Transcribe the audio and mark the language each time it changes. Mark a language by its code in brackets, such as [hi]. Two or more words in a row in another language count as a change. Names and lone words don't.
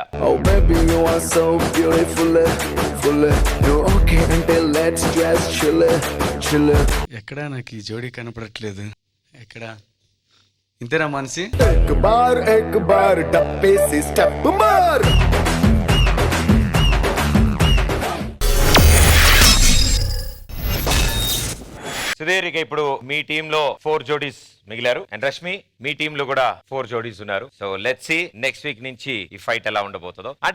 [en] Oh baby, you are so beautiful, full. You're okay until let's just chill, chill. [te] ఎక్కడా నాకు ఈ జోడీ కనపడట్లేదు. ఎక్కడా ఇంతేనా మనసి? [hi] एक बार डब्बे से स्टेप मार. [te] సుధీర్, ఇక ఇప్పుడు మీ టీమ్ లో 4 జోడీస్ మిగిలారు అండ్ రష్మి మీ టీమ్ లో కూడా 4 జోడీస్ ఉన్నారు. [en] so let's see next week [te] నుంచి ఈ ఫైట్ ఎలా ఉండబోతుందో.